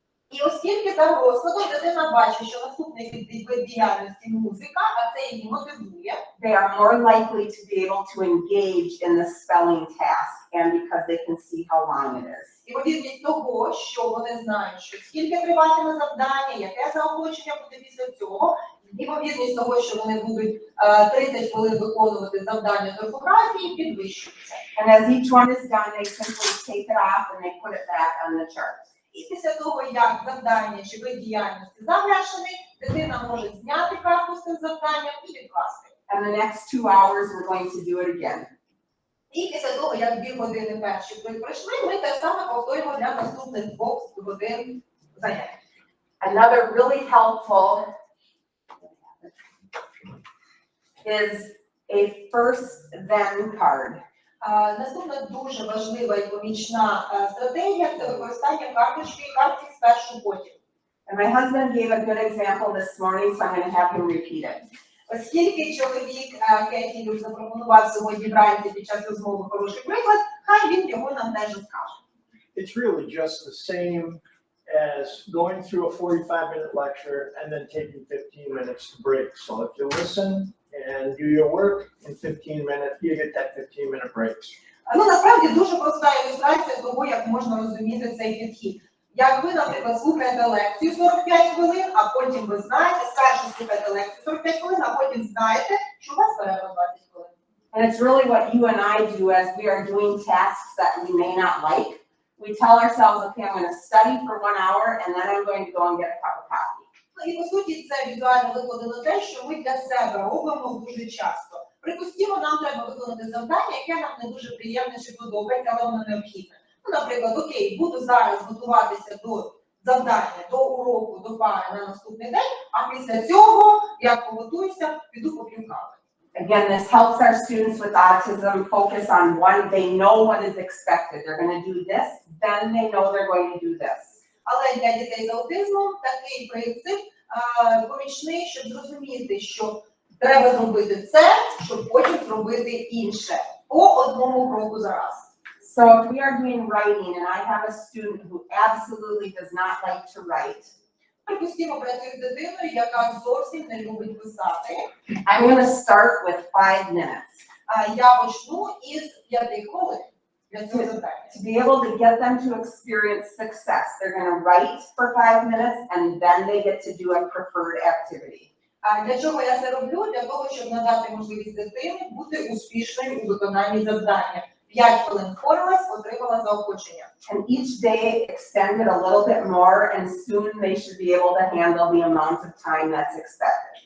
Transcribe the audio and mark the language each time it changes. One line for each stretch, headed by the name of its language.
Ukrainian: І оскільки за розкладом дитина бачить, що наступний вид діяльності музика, а це її мотивує,
English: they are more likely to be able to engage in the spelling task, and because they can see how long it is.
Ukrainian: ймовірність того, що вони знають, що скільки триватиме завдання, яке заохочення буде після цього, ймовірність того, що вони будуть 30 хвилин виконувати завдання з орфографії, підвищується.
English: And as each one is done, they simply take it off and they put it back on the chart.
Ukrainian: І після того, як завдання чи вид діяльності завершений, дитина може зняти карту з цим завданням і відкласти.
English: And the next 2 hours, we're going to do it again.
Ukrainian: І після того, як 2 години перші пройшли, ми те саме повторюємо для наступних 2 годин занять.
English: Another really helpful is a first then card.
Ukrainian: Наступна дуже важлива і помічна стратегія – це використання карточки і картки спершу потім.
English: And my husband gave a good example this morning, so I'm going to have him repeat it.
Ukrainian: Оскільки чоловік Кеті запропонував сьогодні вранці під час розмови хороший приклад, хай він його нам теж розкаже.
English: It's really just the same as going through a 45-minute lecture and then taking 15 minutes to break. So if you listen and do your work in 15 minutes, you get that 15-minute break.
Ukrainian: Ну, насправді дуже проста ілюстрація того, як можна розуміти цей підхід. Як ви, наприклад, слухаєте лекцію 45 хвилин, а потім ви знаєте, спершу слухаєте лекцію 45 хвилин, а потім знаєте, що у вас перерва 20 хвилин.
English: And it's really what you and I do as we are doing tasks that we may not like. We tell ourselves, okay, I'm going to study for 1 hour and then I'm going to go and get a cup of coffee.
Ukrainian: І, по суті, це візуально викладено те, що ми для себе робимо дуже часто. Припустімо, нам треба виконати завдання, яке нам не дуже приємне чи подобається, але воно необхідне. Ну, наприклад, окей, буду зараз готуватися до завдання, до уроку, до пари на наступний день, а після цього, як поготуюся, піду поп'ю кави.
English: Again, this helps our students with autism focus on one, they know what is expected. They're going to do this, then they know they're going to do this.
Ukrainian: Але для дітей з аутизмом такий принцип помічний, щоб зрозуміти, що треба зробити це, щоб потім зробити інше. По одному кроку за раз.
English: So if we are doing writing and I have a student who absolutely does not like to write,
Ukrainian: Припустімо, працюю з дитиною, яка зовсім не любить писати.
English: I'm going to start with 5 minutes
Ukrainian: Я почну із 5 хвилин для цього завдання.
English: to be able to get them to experience success. They're going to write for 5 minutes and then they get to do a preferred activity.
Ukrainian: Для чого я це роблю? Для того, щоб надати можливість дитині бути успішною у виконанні завдання. 5 хвилин впоралась, отримала заохочення.
English: And each day extend it a little bit more and soon they should be able to handle the amount of time that's expected.